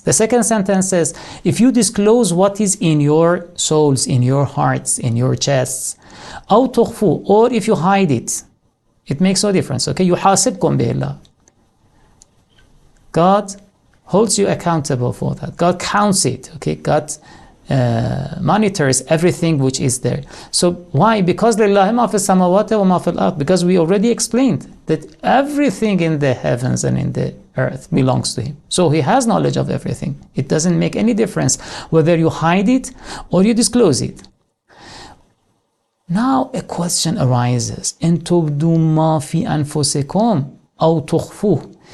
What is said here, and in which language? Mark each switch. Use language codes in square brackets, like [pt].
[en] The second sentence says, if you disclose what is in your souls, in your hearts, in your chests, [ar] أَوْ تُخْفُوهُ, [en] or if you hide it, it makes no difference, okay? [ar] يُحَاسِبْكُم بِهِ اللَّهُ. [en] God holds you accountable for that. God counts it, okay? God monitors everything which is there. So why? Because [ar] لِلَّهِ مَا فِي السَّمَاوَاتِ وَمَا فِي الْأَرْضِ. [en] Because we already explained that everything in the heavens and in the earth belongs to Him. So He has knowledge of everything. It doesn't make any difference whether you hide it or you disclose it. Now a question arises. [ar] إِن تُبْدُوا مَا فِي أَنفُسِكُمْ أَوْ تُخْفُوهُ.